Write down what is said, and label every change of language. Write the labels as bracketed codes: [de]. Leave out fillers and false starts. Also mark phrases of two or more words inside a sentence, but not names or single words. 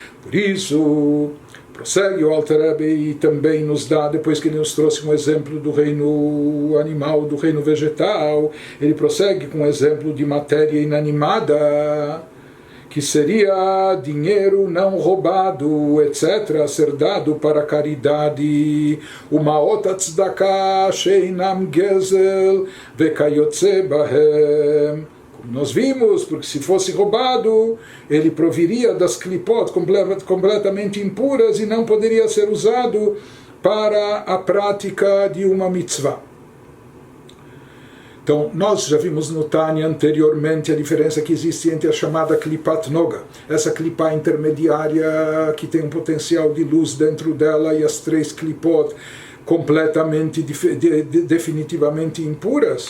[pt] Por isso, prossegue o Alter Rebbe e também nos dá, depois que ele nos trouxe um exemplo do reino animal, do reino vegetal, ele prossegue com um exemplo de matéria inanimada, que seria dinheiro não roubado, etc., ser dado para caridade, uma outra [he] צדקה שאינם גזל וכיוצא בהם. [pt] Como nós vimos, porque se fosse roubado, ele proviria das klipot completamente impuras e não poderia ser usado para a prática de uma mitzvah. Então, nós já vimos no Tânia anteriormente a diferença que existe entre a chamada [he] קליפת נוגה, [pt] essa clipá intermediária que tem um potencial de luz dentro dela, e as três klipot completamente, definitivamente impuras.